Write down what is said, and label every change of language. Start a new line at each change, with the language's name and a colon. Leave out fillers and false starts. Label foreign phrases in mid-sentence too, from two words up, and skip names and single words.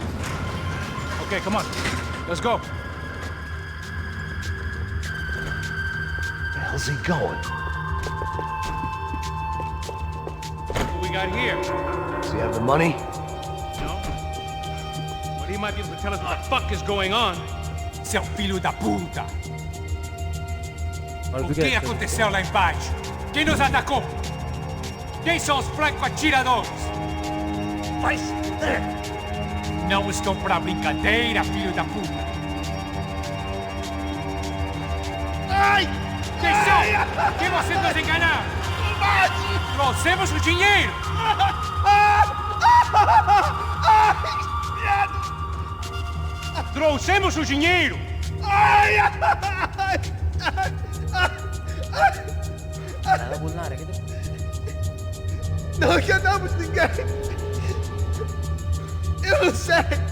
English: Okay, come on. Let's go. Where the hell's he going? What we got here? Does he have the money? No? But he might be able to tell us what the fuck is going on.
Portuguese: Seu filho da puta! O que aconteceu lá embaixo? Quem nos atacou? Quem são os franco-atiradores? Vai se fuder! Não estou pra brincadeira, filho da puta! Ai! Quem são? Quem vocês nos enganaram? Trouxemos o dinheiro! Trouxemos o dinheiro!
Hindi: ज़्यादा बोलना आ रहा है क्या?
Portuguese: Não enganamos ninguém! Eu não sei!